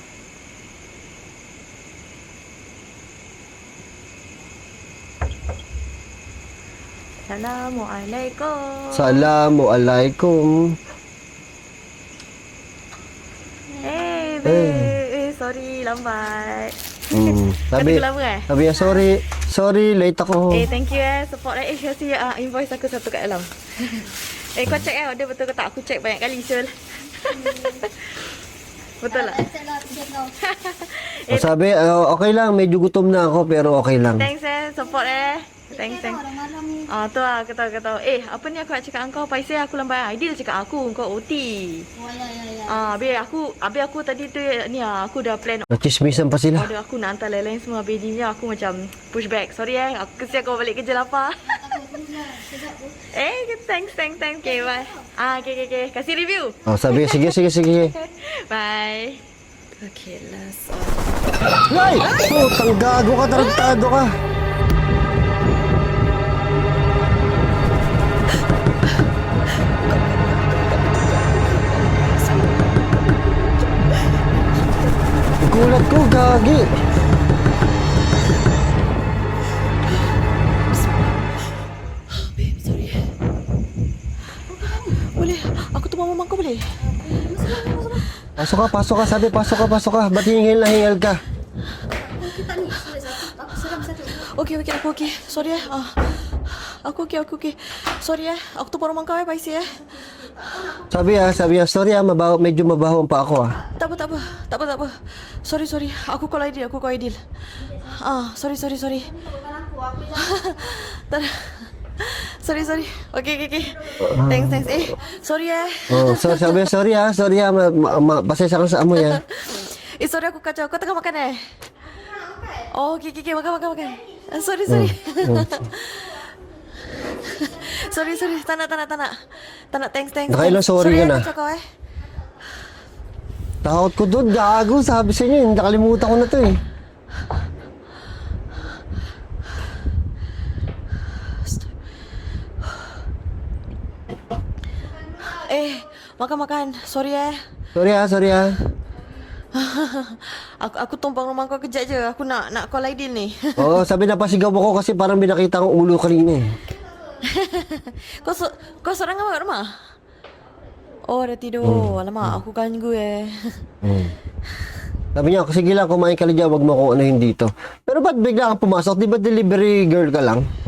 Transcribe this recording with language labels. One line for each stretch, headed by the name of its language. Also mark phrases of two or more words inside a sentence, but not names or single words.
Malay: Assalamualaikum. Assalamualaikum.
English: Hey, babe.
Malay: Sorry, lambat.
Filipino: Sabi,
Malay: Kata lama
Filipino: sabi niya,
English: sorry, late
Filipino: ako.
English: thank you support
Malay: kasi invoice aku satu kat dalam. Kau check order betul ke tak? Aku check banyak kali, Syul. Betul lah.
Filipino: Sabi, okay lang, medyo gutom na ako, pero okay lang.
English: Thanks support Thanks.
Malay: Tu lah, kau tahu. Apa ni aku nak cakap dengan kau? Paiseh aku lambat. Dia cakap aku, kau OT. Oh, ya. Habis aku tadi tu ni aku dah plan
Filipino: Nachismisan pa sila.
Malay: order aku nak hantar lain-lain semua. Habis ni aku macam push back. Sorry aku kesian kau balik kerja lapar. Thanks. Okay, bye. Okay. Kasih review.
Filipino: Oh, sabi, sige.
English: Bye. Okay, last
Filipino: Ay! Putang gago ka, tarantado ka. Gulat ko, gagi.
English: Babe, sorry.
Malay: Boleh? Aku tunggu mama kau boleh?
Filipino: Pasok ka. Sabi, pasok ka. Ba't hingal ka?
Malay: Kita ni, aku seram satu. Okey, aku okey. Sorry Aku okey. Sorry Aku tu orang kau paisi
Filipino: Sabi niya, sorry mabaho, medyo mabaho pa ako
Malay: Tak apa. Sorry. Aku call Aidil. Sorry. Tak.
English: Sorry. Okay. Thanks. Sorry
Filipino: Oh, sabi niya, sorry pasensya ka sa amo ya.
Malay: sorry aku kacau. Kau tengah makan Oh, okay. Makan. Sorry. Sorry. Tak nak. Thanks.
Filipino: Nakailang sorry ka na?
Malay: Kacau kau
Filipino: Takot ko doon, gago, sabi sa inyo, nakalimutan ko na to eh.
Malay: Makan. Sorry Sorry Aku tumpang rumah kau kejap je. Aku nak call Aidil ni.
Filipino: Oo, sabi na pasigaw ako kasi parang binakita ang ulo kanina eh.
Malay: Kau seorang kat rumah? Oh, dah tidur. Alamak, aku ganggu
Filipino: Sabi niya, sige lang, kumain ka lang dyan, wag mo kung anuhin dito. Pero ba't bigla kang pumasok? Di ba delivery girl ka lang?